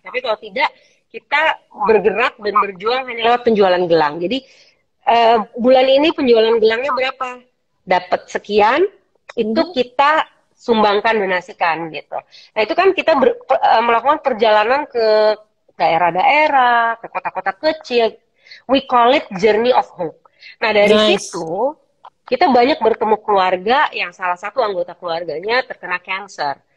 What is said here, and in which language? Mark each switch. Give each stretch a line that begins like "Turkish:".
Indonesian: Tapi kalau tidak, kita bergerak dan berjuang hanya lewat penjualan gelang. Jadi bulan ini penjualan gelangnya berapa? Dapat sekian, itu kita sumbangkan, donasikan gitu. Nah itu kan kita melakukan perjalanan ke daerah-daerah, ke kota-kota kecil.
English: We call it Journey of Hope.
Indonesian: Nah dari situ kita banyak bertemu keluarga yang salah satu anggota keluarganya terkena cancer.